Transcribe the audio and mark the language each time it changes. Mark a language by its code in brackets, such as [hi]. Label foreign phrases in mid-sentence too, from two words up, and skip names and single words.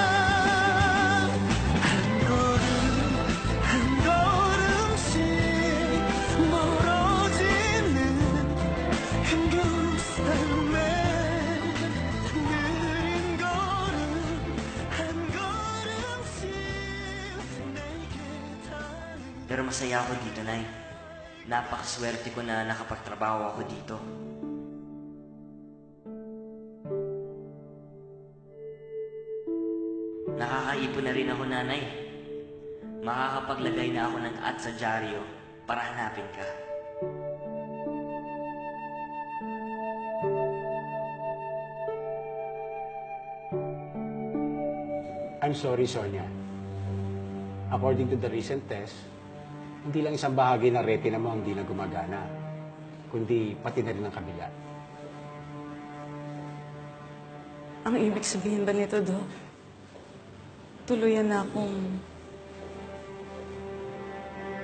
[ko] 한 걸음씩 멀어지는 힘겨운 삶에 느린 걸음 한 걸음씩 내게 닿는 [tl] Pero masaya ako dito, Nay. Napakaswerte ko na nakapagtrabaho ako dito. Nakakaipon na rin ako, Nanay. Makakapaglagay na ako ng ad sa dyaryo para hanapin ka. [en] I'm sorry, Sonia. According to the recent test, [tl] hindi lang isang bahagi ng retina mo ang hindi na gumagana, kundi pati na rin ang kabila. Ang ibig sabihin ba nito, Dok? Tuluyan na akong mabubulag.